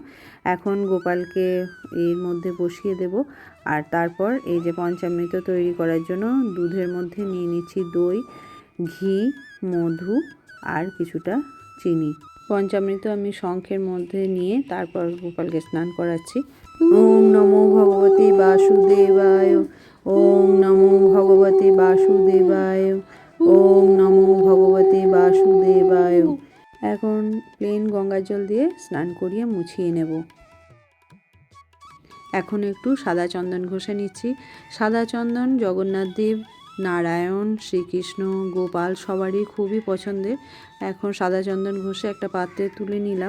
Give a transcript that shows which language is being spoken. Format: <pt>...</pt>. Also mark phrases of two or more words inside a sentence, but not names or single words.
<bn>এখন গোপালকে এর মধ্যে বসিয়ে দেব। আর তারপর এই যে পঞ্চামৃত তৈরি করার জন্য দুধের মধ্যে নিয়ে নিচ্ছি দই, ঘি, মধু আর কিছুটা চিনি। পঞ্চামৃত আমি শঙ্খের মধ্যে নিয়ে তারপর গোপালকে স্নান করাচ্ছি।</bn> <sa>ওম নমো ভগবতে বাসুদেবায়, ওম নমো ভগবতে বাসুদেবায়, ওম নমো ভগবতে বাসুদেবায়।</sa> <bn>এখন প্লেন গঙ্গা জল দিয়ে স্নান করিয়ে মুছিয়ে নেব। এখন একটু সাদা চন্দন ঘষে নিচ্ছি। সাদা চন্দন জগন্নাথ দেব, নারায়ণ, শ্রীকৃষ্ণ, গোপাল সবারই খুবই পছন্দের। এখন সাদা চন্দন ঘষে একটা পাত্রে তুলে নিলাম।</bn>